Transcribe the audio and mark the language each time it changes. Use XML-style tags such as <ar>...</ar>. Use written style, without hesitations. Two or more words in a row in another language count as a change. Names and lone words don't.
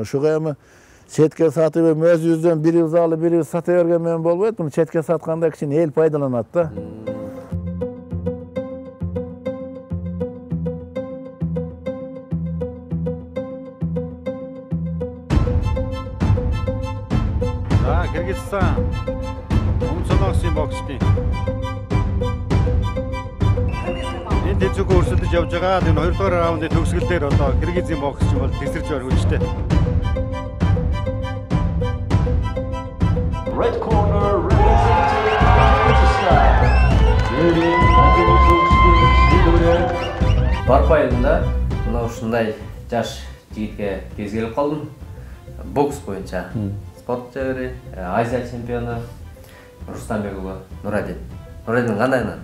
<ky>Ушуга эми четке сатып, өзүбүздөн бирибиз алып, бирибиз сата берген менен болбойт. Муну четке сатканда кичине эл пайдаланат да. Кыргызстан. Умсонокси боксти.</ky> <mn>Энд зөв өрсөлдөж явж байгаа. Энэ 2 дугаар раундын төгсгөл дээр одоо Кыргызын боксч бол тесэрч байна хүчтэй.</mn> <en>Red corner representing Kyrgyzstan.</en> <ky>Барпа айылында мына ушундай жаш жигитке кез келип калдым. Бокс боюнча спорт жагыры, Азия чемпиону Рустамбек уулу Нурадин. Нурадин кандайынан?</ky>